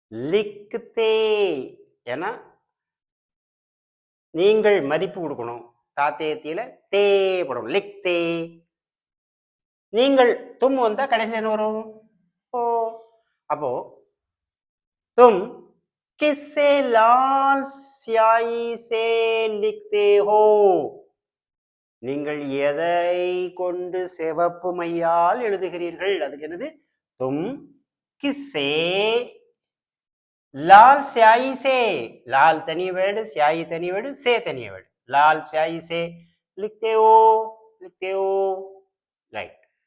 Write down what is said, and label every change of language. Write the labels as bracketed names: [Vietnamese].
[Tamil] லிக்தே ஏன்னா நீங்கள் மதிப்பு கொடுக்கணும். தாத்தேத்தியில தே போடணும். லிக்தே. நீங்கள் தும் வந்தா கடைசியில் என்ன வரும்? ஓ. [Hindi] அப்போ तुम किससे लाल स्याही से लिखते हो? [Tamil] நீங்கள் எதை கொண்டு சிவப்பு மையால் எழுதுகிறீர்கள்? அதுக்கு என்னது? [Hindi] தும் கிஸ்ஸே லால் ஸ்யாயி சே. [Tamil] லால் தனி வேடு, ஸ்யாயி தனி வேடு, சே தனி வேடு. [Hindi] லால் ஸ்யாயி சே லிக்தே ஹோ, லிக்தே ஹோ. [Tamil] ரைட்.